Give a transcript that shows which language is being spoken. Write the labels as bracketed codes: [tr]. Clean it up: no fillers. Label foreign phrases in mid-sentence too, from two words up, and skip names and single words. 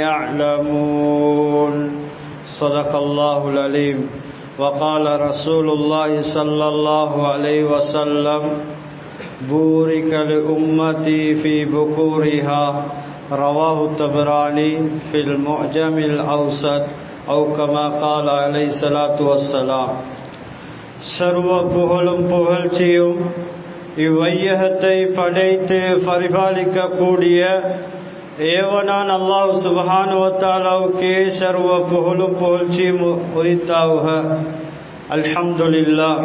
[ar] يعلمون صدق الله العليم وقال رسول الله صلى الله عليه وسلم بورك لأمتي في بكورها رواه الطبراني في المعجم الأوسط أو كما قال عليه الصلاة والسلام [ta] சர்வ புகழும் புகழ்ச்சியும் இவ்வையகத்தை படைத்து பரிபாலிக்க கூடிய ஏவனான் அல்லாஹ் சுப்ஹானஹு வ தஆலாவுக்கே சர்வ புகழும் புகழ்ச்சியும் உரித்தாவுக. அல்ஹம்துலில்லாஹ்.